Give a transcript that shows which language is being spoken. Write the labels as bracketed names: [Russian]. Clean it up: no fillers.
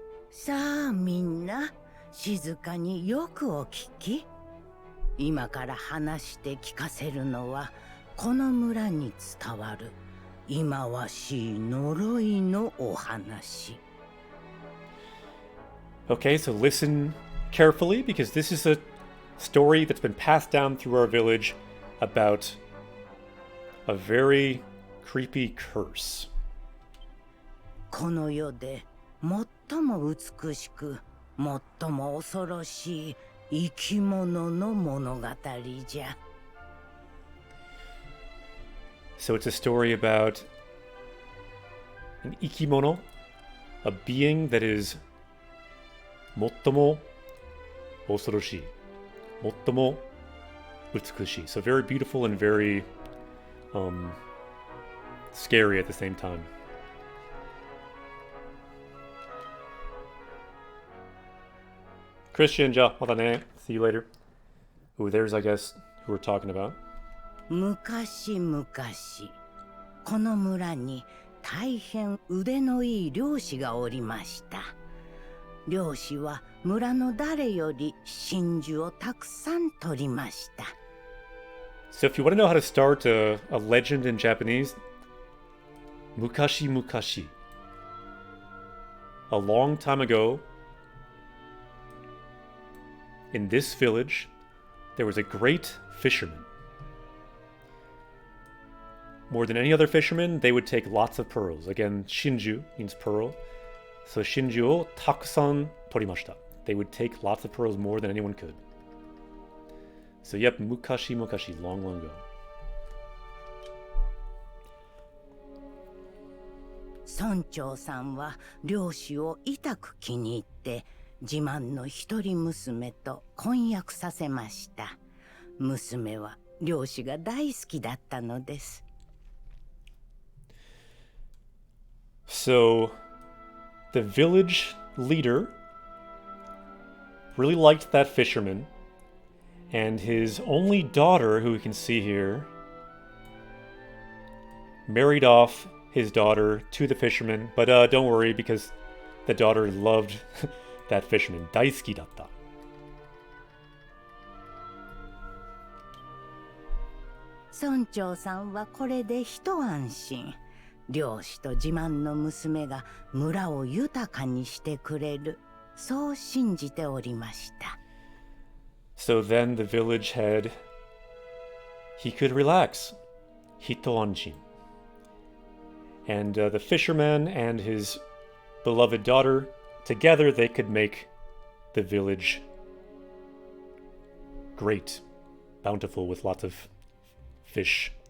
[Japanese] さあみんな静かによくお聞き。今から話して聞かせるのはこの村に伝わる忌まわしい呪いのお話。 [English] Okay, so listen carefully because this is a story that's been passed down through our village about a very creepy curse. [Japanese] この世で最も美しく最も恐ろしい生き物の物語じゃ。 [English] So it's a story about an ikimono, a being that is [Japanese] 最も恐ろしい、最も美しい. [English] So very beautiful and very scary at the same time. Christian, ja, see you later. Ooh, there's, I guess, who we're talking about. [Japanese] 昔々この村に大変腕のいい漁師がおりました。漁師は村の誰より真珠をたくさん取りました。 [English] So if you want to know how to start a legend in Japanese, [Japanese] mukashi mukashi. [English] A long time ago, in this village, there was a great fisherman. More than any other fisherman, they would take lots of pearls. Again, shinju means pearl. So [Japanese] shinju o takusan torimashita. [English] They would take lots of pearls, more than anyone could. So yep, [Japanese] mukashi mukashi, [English] long, long ago. [Japanese] 村長さんは漁師を痛く気に入って自慢の一人娘と婚約させました。娘は漁師が大好きだったのです。 [English] So, the village leader really liked that fisherman, and his only daughter, who we can see here, married off his daughter to the fisherman, but don't worry, because the daughter loved that fisherman. [Japanese] Daisuki datta. 村長さんはこれで一安心。漁師と自慢の娘が村を豊かにしてくれる、そう信じておりました。 [English] So then the village head, he could relax. Hitoanshin. And the fisherman and his beloved daughter, together they could make the village great, bountiful, with lots of fish.